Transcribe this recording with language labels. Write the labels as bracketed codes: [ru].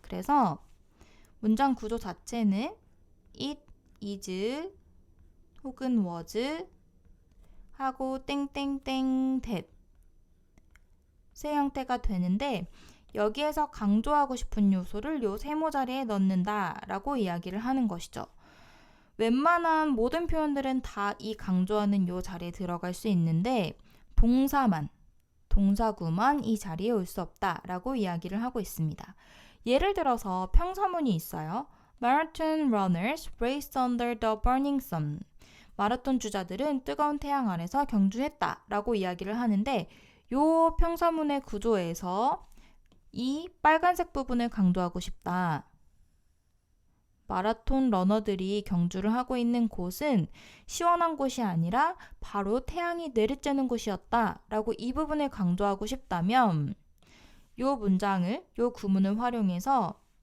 [ko] 그래서 문장 구조 자체는 it is 혹은 was 하고 땡땡땡 that 세 형태가 되는데 여기에서 강조하고 싶은 요소를 요 세모 자리에 넣는다 라고 이야기를 하는 것이죠. 웬만한 모든 표현들은 다 이 강조하는 요 자리에 들어갈 수 있는데 동사구만 이 자리에 올 수 없다 라고 이야기를 하고 있습니다. 예를 들어서 평서문이 있어요. [en] Marathon runners raced under the burning sun. [ko] 마라톤 주자들은 뜨거운 태양 아래서 경주했다 라고 이야기를 하는데 요 평서문의 구조에서 이 빨간색 부분을 강조하고 싶다. 마라톤 러너들이 경주를 하고 있는 곳은 시원한 곳이 아니라 바로 태양이 내리쬐는 곳이었다 라고 이 부분을 강조하고 싶다면 요 문장을, 요 구문을 활용해서